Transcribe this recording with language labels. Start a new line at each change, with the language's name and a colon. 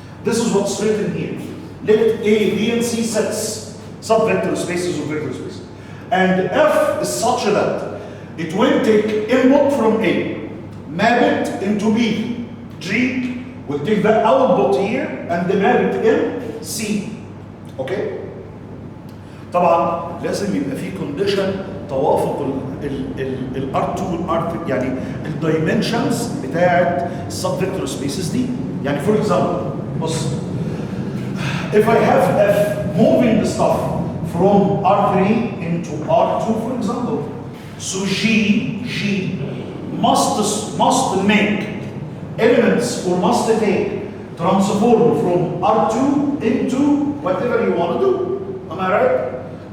English: This is what's written here. Let A, B, and C sets subvector spaces or vector spaces. And F is such that it will take input from A, map it into B. G will take the output here and map it in C. Okay?
Arabic: طبعا لازم يبقى في كونديشن توافق ال R2 وال R3 يعني الدايمنشنز بتاعت السبفيكتور سبيسز دي. يعني
English: for example
Arabic: بص
English: if I have F moving the stuff from R3 into R2 for example, so G must make elements or must take transform from R2 into whatever you want to do. Am I right?